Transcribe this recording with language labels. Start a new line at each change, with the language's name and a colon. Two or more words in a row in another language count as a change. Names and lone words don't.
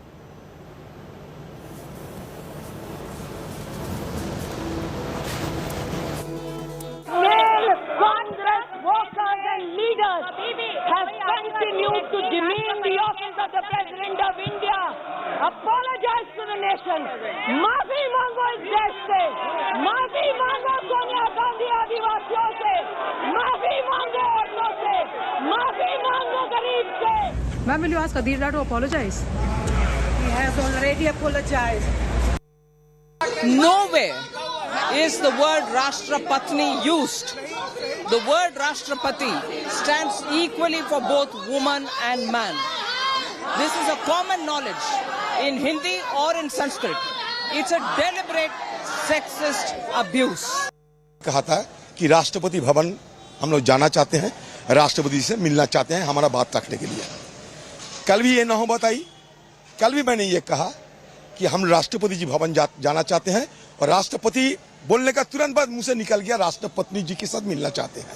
English: Male Congress workers and leaders have continued to demean the office of the President of India. Apologize to the nation.
Hindi: माफ़ी माँगो इस देश से. Maafi mango Sonia Gandhi Adivasiyon se. माफ़ी माँगो औरतों से। माफ़ी माँगो गरीब से.
English: Ma'am, will you ask Adhir to apologize? He has already apologized. Nowhere is the word Rashtrapatni used. The word Rashtrapati stands equally for both woman and man. This is a common knowledge in Hindi or in Sanskrit. It's a deliberate sexist abuse.
Hindi: कहा था कि राष्ट्रपति भवन हम लोग जाना चाहते हैं, राष्ट्रपति से मिलना चाहते हैं हमारा बात रखने के लिए। कल भी ये नौबत आई, कल भी मैंने ये कहा कि हम राष्ट्रपति जी भवन जाना चाहते हैं और राष्ट्रपति बोलने का तुरंत बाद मुंह से निकल गया राष्ट्रपत्नी जी के साथ मिलना चाहते हैं।